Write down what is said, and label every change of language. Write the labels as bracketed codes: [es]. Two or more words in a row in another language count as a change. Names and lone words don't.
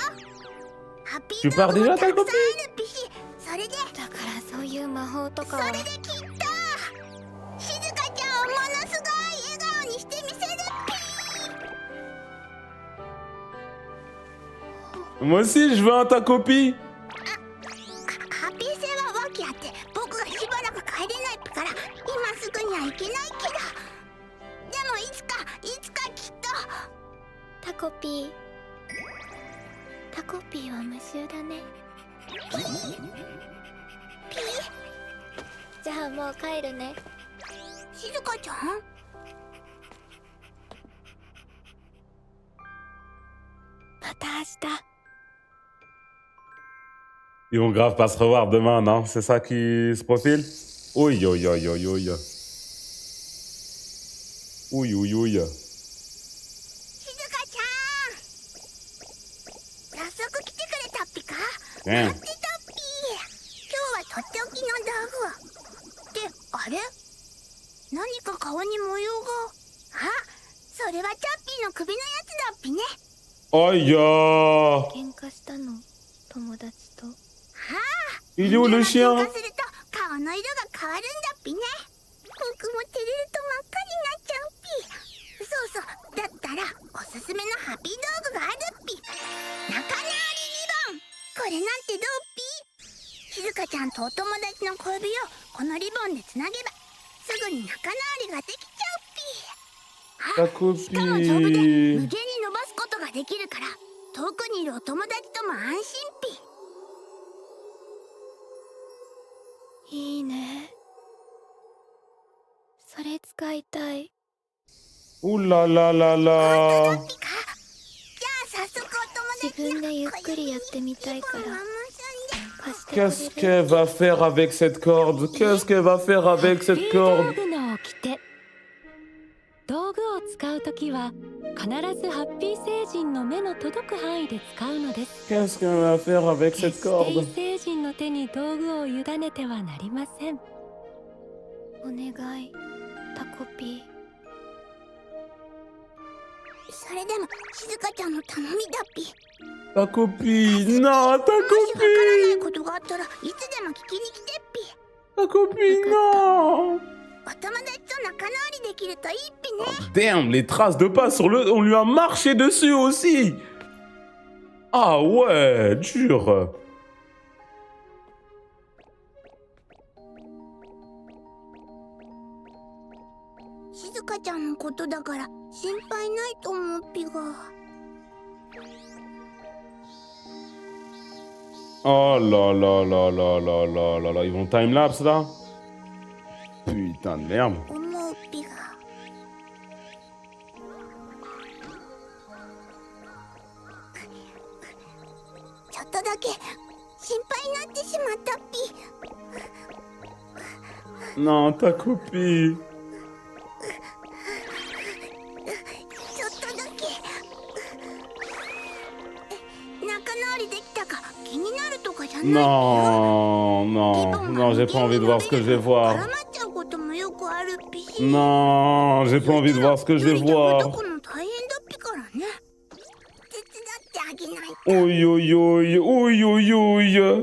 [ja] ハッピー道具もたくさんあるっぴし、それでだからそういう魔法とかはそれできっと静香ちゃんをものすごい笑顔にしてみせるっぴ。 [fr] Moi aussi, je veux un tacopi. [ja] ハッピー星は訳あって僕がしばらく帰れないっぴから今すぐには行けないけど、でもいつかきっと。タコピーは無臭だね。じゃあもう帰るね。静香ちゃん、また明日。 [fr] Ils vont grave pas se revoir demain, non? C'est ça qui se profile? Ouille, ouille, ouille, ouille, ouille. Ouille, ouille, ouille. [ja] 静香ちゃん、早速来てくれたっぴか。ねえ待ってたっぴ。今日はとっておきの道具を。ってあれ、何か顔に模様が。あ、それはチャッピーの首のやつだっぴね。 Aïe! 喧嘩したの、友達と。 [fr] Il est où le [ja] 喧 [fr] chien? [ja] 嘩すると顔の色が変わるんだっぴね。僕も照れると真っ赤になっちゃうっぴ。そうそう、だったらおすすめのハッピー道具があるっぴ。仲直りリボン、これなんてどうっぴ。静香ちゃんとお友達の小指をこのリボンでつなげばすぐに仲直りができちゃうっぴ。しかも丈夫で無限に伸ばすことができるから遠くにいるお友達とも安心っぴ。いいね。それ使いたい。 [fr] Ouh là là là [ja] 本 [fr] là! [ja] 当だっぴか。じゃあ早速お友達自分でゆっくりやってみたいからママさんで貸してくれ [fr] Qu'est-ce [ja] る？ [fr] qu'elle va faire avec cette corde? Qu'est-ce qu'elle va faire [ja] ハ [fr] avec [ja] ッピ [fr] cette [ja] ー道 [fr] corde? [ja] 具の掟。道具を使うときは必ずハッピー星人の目の届く範囲で使うのです。 [fr] Qu'est-ce qu'elle va faire avec [ja] 決 [fr] cette [ja] して異 [fr] corde? [ja] 星人の手に道具を委ねてはなりません。お願い、タコピそれでも静香ちゃんの頼みだっぴ。 [fr] Ta copine! Non, ta [ja] もしわからない [fr] copine! [ja] ことがあったらいつでも聞きに来てっぴ。 [fr] Ta copine, non! [ja] お友達と仲直りできるといいっぴね。 [fr] Damn, les traces de pas sur le... On lui a marché dessus aussi! Ah ouais, dur! [ja] 静香ちゃんのことだから心配ないと思うっぴが。 [fr] Oh là là là là là là là là, ils vont timelapse là? Putain de merde. [ja] 思うっぴが。ちょっとだけ心配になってしまったっぴ。 [fr] Non, ta copine. [ja] ちょっとだけ仲直りできたか気になるとかじゃない。 [fr] Non, non, non, j'ai pas envie de voir ce que je vais [ja] 絡 [fr] voir. [ja] まっちゃうこともよくあるっぴし。 [fr] Non, j'ai pas envie de voir ce que je vais [ja] よりど [fr] voir. [ja] この大変だっぴからね。手伝ってあげないと。 Oi, oi, oi, oi, oi, oi.